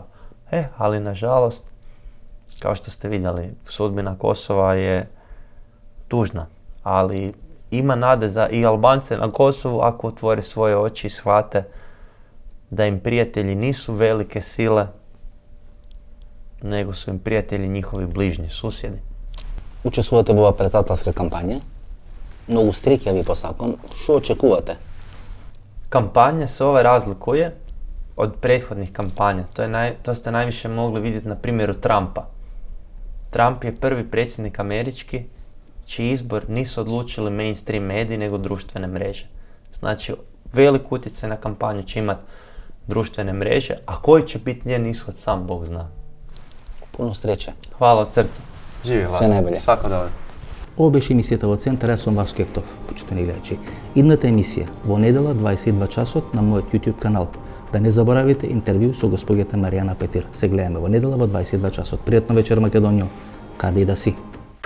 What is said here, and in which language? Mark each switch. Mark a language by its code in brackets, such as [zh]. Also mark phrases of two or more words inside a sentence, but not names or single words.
[hr] Ali nažalost, kao što ste vidjeli, sudbina Kosova je tužna, ali ima nade za i Albance na Kosovu ako otvore svoje oči i shvate da im prijatelji nisu velike sile, nego su im prijatelji njihovi bližnji, susjedi. [mk] Учествувате во председателска кампања, многу стрекја ви посакувам. Што очекувате? [hr] Kampanja se ova razlikuje od prethodnih kampanja. To ste najviše mogli vidjeti na primjeru Trumpa. Trump je prvi predsjednik američki čiji izbor nisu odlučili mainstream mediji nego društvene mreže. Znači, velik utjecaj na kampanju će imati društvene mreže, a koji će biti njen ishod sam Bog zna. Puno sreće. Hvala od srca. Živi Sve Vasko. najbolje. Svako dobro. [mk] Ovo беше емисијата во Центар, јас сум Васко Ефтов, почитувани гледачи. Идната емисија во недела 22 часот на мојот YouTube канал. Да не заборавите интервју со госпоѓата Маријана Петир. Се гледаме во недела во 22 часот. Пријатно вечер, Македонијо, каде и да си.